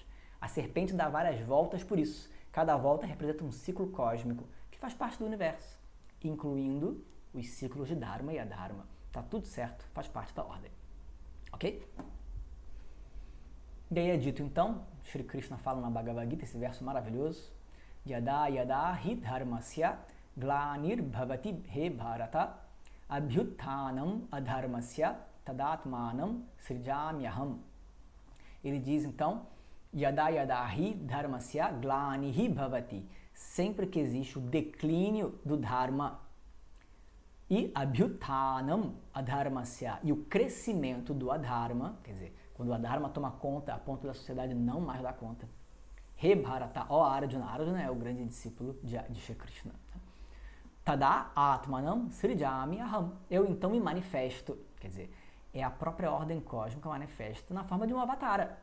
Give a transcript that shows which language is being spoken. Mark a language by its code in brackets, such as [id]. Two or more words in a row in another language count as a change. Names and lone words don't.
[pt] A serpente dá várias voltas por isso. Cada volta representa um ciclo cósmico que faz parte do universo, incluindo os ciclos de Dharma e Adharma. Tá tudo certo, faz parte da ordem. Ok? E aí é dito então, Shri Krishna fala na Bhagavad Gita, esse verso maravilhoso, [sa] यदा यदा हि धर्मस्य ग्लानिर् भवति हे भारत अभ्युत्थानम् अधर्मस्य तदात्मानम् सृजाम्यहम्. [pt] Ele diz então, [sa] यदा यदा हि धर्मस्य ग्लानिः भवति. [pt] Sempre que existe o declínio do Dharma e [sa] अभ्युत्थानम् अधर्मस्य, [pt] e o crescimento do Adharma, quer dizer, quando o Adharma toma conta, a ponto da sociedade não mais dar conta. [sa] हे भारत, [pt] ó Arjuna. Arjuna é o grande discípulo de Shri Krishna. [sa] तदा आत्मानम् सृजामि अहम्. [pt] Eu então me manifesto. Quer dizer, é a própria ordem cósmica manifesta na forma de um avatara.